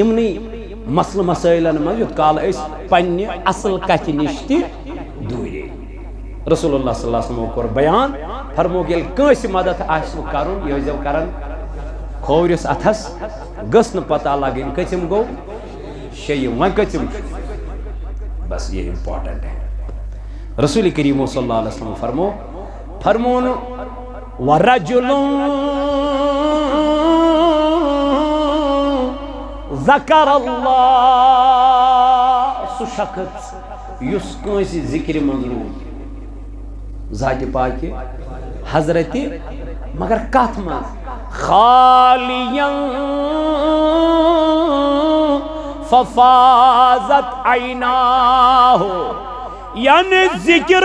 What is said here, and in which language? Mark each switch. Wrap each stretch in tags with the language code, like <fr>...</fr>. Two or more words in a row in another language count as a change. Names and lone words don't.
<ks>یِمنٕے مسلہٕ مسٲیلَن منٛز یُتھ کال أسۍ پنٛنہِ اَصٕل کَتھِ نِش تہِ دوٗرے رسول اللہ</ks> <ar>صلی اللہ علیہ وسلم</ar> <ks>کوٚر بیان فرموک ییٚلہِ کٲنٛسہِ مدد آسِوٕ کَرُن یہِ ٲسۍزیو کَران کھوورِس اَتھس گٔژھ نہٕ پتہ لگٕنۍ کٔژِم گوٚو شیٚیِم وۄنۍ کٔژِم چھُ</ks> <ur>بس یہ امپورٹنٹ ہے</ur> <ks>رسول کریم</ks> <ar>صلی اللہ علیہ وسلم</ar> <ks>فرمون وَرَجُلٌ</ks> <ar>ذَكَرَ اللَّهَ</ar> <ks>سُہ شخص یُس کٲنٛسہِ ذِکرِ منٛز روٗد ذاتِ پاکہِ حضرتِ مگر کتھ منٛز</ks> <ar>خالیاً ففازت عیناہ</ar> <ks>یعنی ذکر</ks>